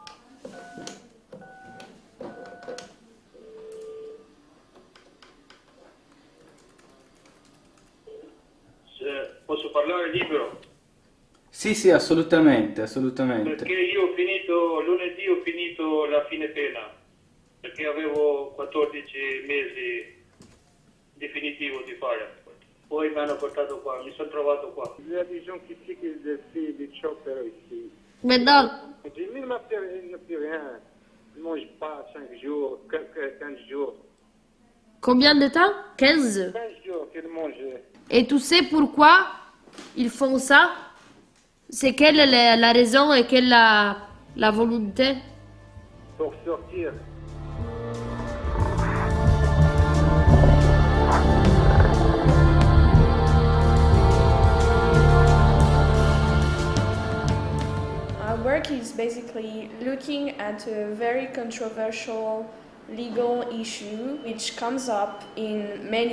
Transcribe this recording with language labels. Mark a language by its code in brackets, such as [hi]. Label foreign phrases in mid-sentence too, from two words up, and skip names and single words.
[it] Posso parlare libero? Sì, assolutamente. Perché io ho finito, lunedì ho finito la fine pena, perché avevo 14 mesi definitivo di fare. Poi mi hanno portato qua, mi sono trovato qua. [fr] Il y a des gens qui disent qu'ils des chopper ici. Maintenant, Il n'a plus rien. Il ne mange pas 5 jours, 15 jours. combien de temps? 15. 15 jours qu'il mange. Et tu sais pourquoi ils font ça? C'est quelle est la raison et quelle est la volonté? Pour sortir. [en] Our work is basically looking at a very controversial legal issue which comes up in many